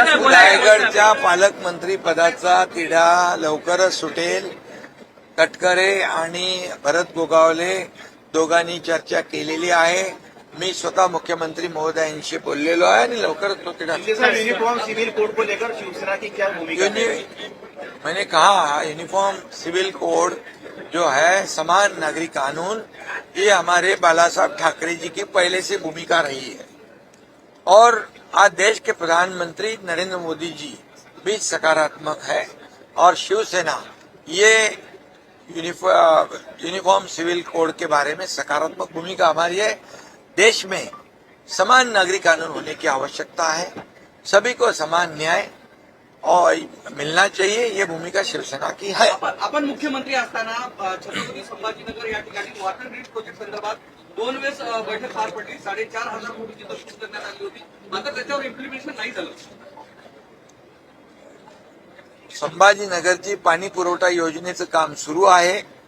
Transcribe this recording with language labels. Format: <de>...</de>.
<mr>रायगडच्या पालकमंत्री पदाचा तिढा लवकरच सुटेल। तटकरे आणि भरत गोगावले दोघांनी चर्चा केलेली आहे। मी स्वतः मुख्यमंत्री महोदयांशी बोललेलो आहे आणि लवकरच तो तिढा</mr> <hi>यूनिफॉर्म सिविल कोड को लेकर शिवसेना की क्या भूमिका है? मैंने कहा यूनिफॉर्म सिविल कोड जो है समान नागरिक कानून, ये हमारे बाला साहब ठाकरे जी की पहले से भूमिका रही है और आज देश के प्रधानमंत्री नरेंद्र मोदी जी भी सकारात्मक है और शिवसेना ये यूनिफॉर्म सिविल कोड के बारे में सकारात्मक भूमिका हमारी है। देश में समान नागरिक कानून होने की आवश्यकता है, सभी को समान न्याय और मिलना चाहिए, ये भूमिका शिवसेना की है।</hi> <mr>आपण मुख्यमंत्री असताना छत्रपती संभाजीनगर या ठिकाणी वॉटर ग्रीड प्रोजेक्ट संदर्भात 2 वेळेस बैठक पार पडली, 4,500 कोटीची तरतूद करण्यात आली होती, मात्र त्याच्यावर इम्प्लिमेंटेशन नाही झालं। संभाजीनगरची पाणी पुरवठा योजनेचं काम सुरू आहे।</mr>